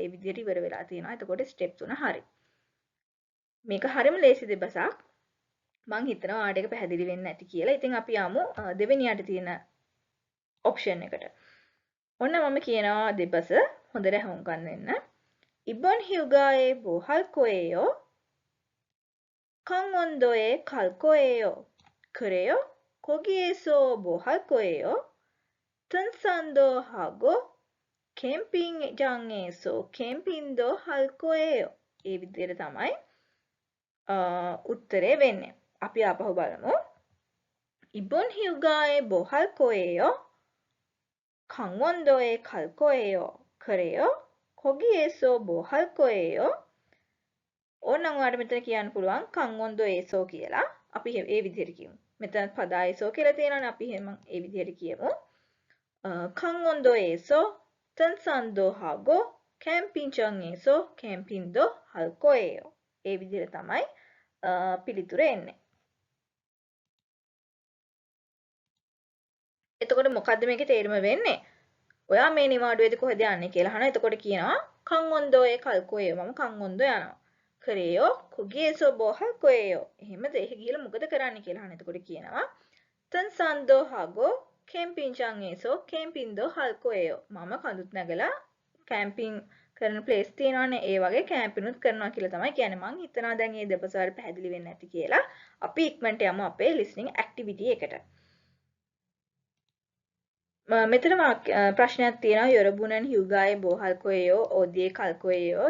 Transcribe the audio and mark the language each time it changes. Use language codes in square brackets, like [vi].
[si] ඒ විදිහට ඉවර වෙලා තියෙනවා. එතකොට ස්ටෙප් 3 හරි. මේක හරිම ලේසි දෙබසක්. මං හිතනවා ආඩ එක පැහැදිලි වෙන්නේ නැති කියලා. ඉතින් අපි යමු දෙවෙනියට තියෙන ඔප්ෂන් එකට. ඔන්න මම කියනවා දෙපස හොඳට හුම්කන් දෙන්න. [ko] 이번 휴가에 뭐 할 거예요? 강원도에 갈 거예요. 그래요? 거기에서 뭐 할 거예요? 등산도 하고 캠핑장에서 캠핑도 할 거예요. [si] ඒ විදිහට තමයි උත්තරේ වෙන්නේ. අපි ආපහු බලමු. [ko] 이번 휴가에 뭐 할 거예요? 강원도에 갈 거예요. 그래요? 거기에서 뭐 할 거예요? [si] ඕනනම් ඔයාලට මෙතන කියන්න පුළුවන් 강원도에서 කියලා. අපි ඒ විදිහට කියමු. මෙතන පදායසෝ කියලා තියෙනවානේ. අපි එහෙනම් ඒ විදිහට කියමු. [ko] 강원도에서 등산도 하고 캠핑장에서 캠핑도 할 거예요. [si] ඒ විදිහට තමයි පිළිතුර එන්නේ. එතකොට මොකද්ද මේකේ තේරුම වෙන්නේ? ඔයා මේ නිවාඩුවේදී කොහෙද යන්නේ කියලා අහනවා. එතකොට කියනවා [ko] 강원도에 갈 거예요. [si] මම [ko] 강원도 යනවා. 그래요? 거기에서 뭐 할 거예요? [si] එහෙමද? එහෙ ගිහලා මොකද කරන්නේ කියලා අහනවා. එතකොට කියනවා [ko] 등산도 하고 캠핑장에서 캠핑도 할 거예요. [si] මම කඳුත් නැගලා කැම්පින් කරන ප්ලේස් තියෙනවානේ. ඒ වගේ කැම්පිනුත් කරනවා කියලා තමයි කියන්නේ. මම හිතනවා දැන් මේ දෙපස වල පැහැදිලි වෙන්නේ නැති කියලා. අපි ඉක්මනට යමු අපේ listening activity එකට. මෙතන ප්‍රශ්නයක් තියෙනවා යොරබුනන් හියුගායේ බෝහල් කොයෝ ඕදියේ කල් කොයෝ.